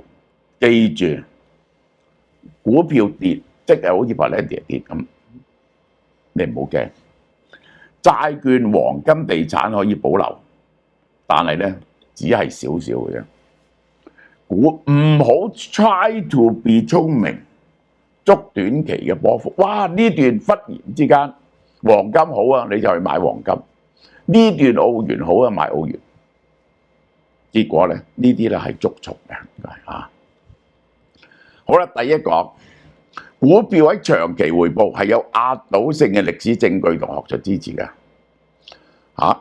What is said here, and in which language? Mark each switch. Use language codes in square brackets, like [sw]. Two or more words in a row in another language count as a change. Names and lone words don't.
[yue] 記住，股票跌即係好似 Palantir 跌咁，你唔好驚。債券、黃金、地產可以保留，但係咧只係少少嘅啫。唔好 [en] try to be [yue] 聰明，捉短期嘅波幅。哇！呢段忽然之間〜黃金好啊，你就去買黃金。呢段澳元好啊，買澳元。結果咧，呢啲咧係捉蟲嘅啊。好啦，第一個股票喺長期回報係有壓倒性嘅歷史證據同學術支持嘅嚇。